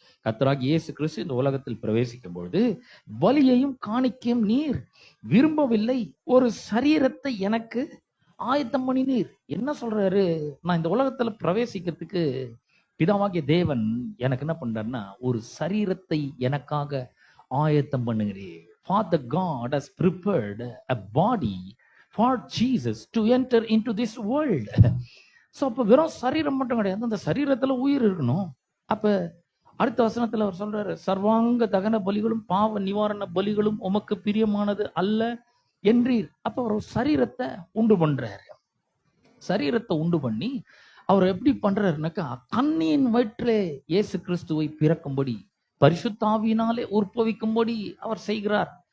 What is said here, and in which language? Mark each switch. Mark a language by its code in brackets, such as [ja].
[ta] கர்த்தராகிய இயேசு கிறிஸ்து இந்த உலகத்தில் பிரவேசிக்கும் பொழுது, பலியையும் காணிக்கையும் நீர் விரும்பவில்லை, ஒரு சரீரத்தை எனக்கு ஆயத்தம் பண்ணினீர். என்ன சொல்றாரு? நான் இந்த உலகத்துல பிரவேசிக்கிறதுக்கு பிதாவாகிய தேவன் எனக்கு என்ன பண்றாருன்னா, ஒரு சரீரத்தை எனக்காக ஆயத்தம் பண்ணுகிறீர். [en] Father God has prepared a body for Jesus to enter into this world. [ta] So அப்போ வெறும் சரீரம் மட்டும் கிடையாது, அந்த சரீரத்துல உயிர் இருக்கணும். அப்ப அடுத்த வசனத்துல அவர் சொல்றாரு, சர்வாங்க தகன பலிகளும் பாவ நிவாரண பலிகளும் உமக்கு பிரியமானது அல்ல என்றீர். அப்ப அவர் ஒரு சரீரத்தை உண்டு பண்றாரு. சரீரத்தை உண்டு பண்ணி அவர் எப்படி பண்றாருனாக்கா, கண்ணியின் வயிற்றிலே இயேசு கிறிஸ்துவை பிறக்கும்படி, பரிசுத்தாவியினாலே உற்பவிக்கும்படி அவர் செய்கிறார்.